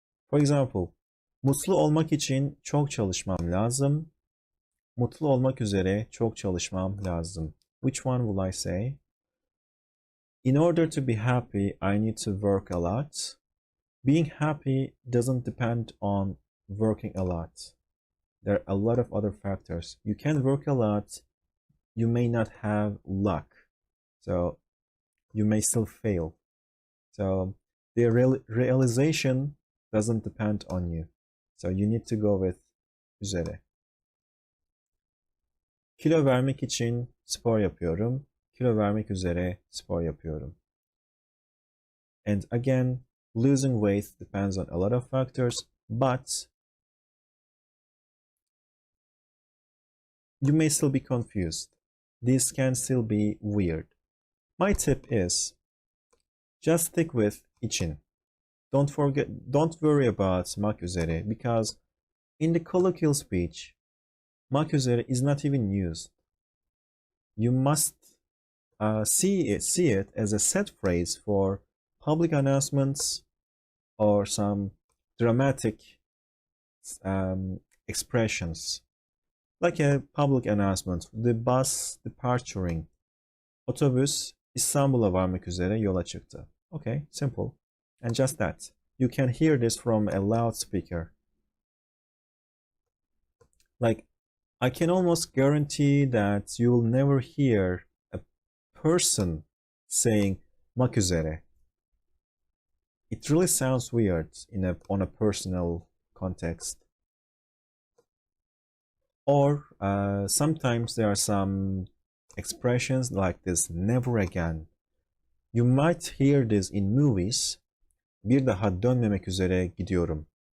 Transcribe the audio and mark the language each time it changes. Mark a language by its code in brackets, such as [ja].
[en] For example, [tr] mutlu olmak için çok çalışmam lazım. Mutlu olmak üzere çok çalışmam lazım. [en] Which one will I say? In order to be happy, I need to work a lot. Being happy doesn't depend on working a lot. There are a lot of other factors. You can work a lot, you may not have luck, so you may still fail. So the realization doesn't depend on you. So you need to go with üzere. [tr] Kilo vermek için spor yapıyorum. Kilo vermek üzere spor yapıyorum. [en] And again, losing weight depends on a lot of factors, but you may still be confused. This can still be weird. My tip is just stick with için. Don't worry about mak üzere, because in the colloquial speech, mak üzere is not even used. You must see it as a set phrase for public announcements or some dramatic expressions, like a public announcement. The bus departuring. [tr] Otobüs İstanbul'a varmak üzere yola çıktı. [en] Okay, simple. And just that. You can hear this from a loudspeaker. Like, I can almost guarantee that you will never hear a person saying mak üzere. It really sounds weird on a personal context. Or sometimes there are some expressions like this, never again. You might hear this in movies. [tr] Bir daha dönmemek üzere gidiyorum.